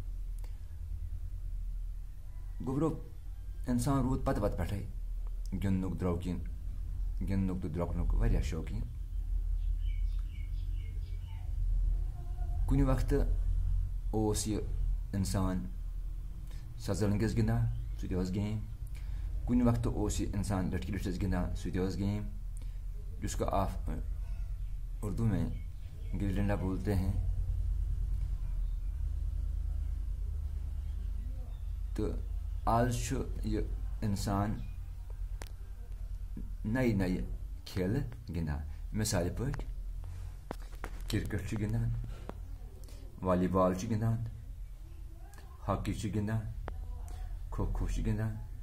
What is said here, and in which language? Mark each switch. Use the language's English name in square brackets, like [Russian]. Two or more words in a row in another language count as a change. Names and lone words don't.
[Kashmiri] گوٚبرو اِنسان روٗد پتہٕ پٮ۪ٹھَے گِنٛدنُک درٛوٚکیٖن، گِنٛدنُک تہٕ درٛوٚکنُک واریاہ شوقیٖن۔ کُنہِ وقتہٕ اوس یہِ اِنسان سَزلنٛگِس گِنٛدان، سُہ تہِ ٲس گیم۔ کُنہِ وقتہٕ اوس یہِ اِنسان لٔٹھکی لٔٹھِس گِنٛدان، سُہ تہِ ٲس گیم، [Urdu] جس کو آپ اردو میں گلی ڈنڈا بولتے ہیں۔ [Kashmiri] تہٕ آز چھُ یہِ اِنسان نَیہِ نَیہِ کھیلہٕ گِنٛدان، مِثالہِ پٲٹھۍ کِرکٹ چھُ گِنٛدان، والی بال چھُ گِنٛدان، ہاکی چھُ گِنٛدان، کھو کھو چھُ گِنٛدان۔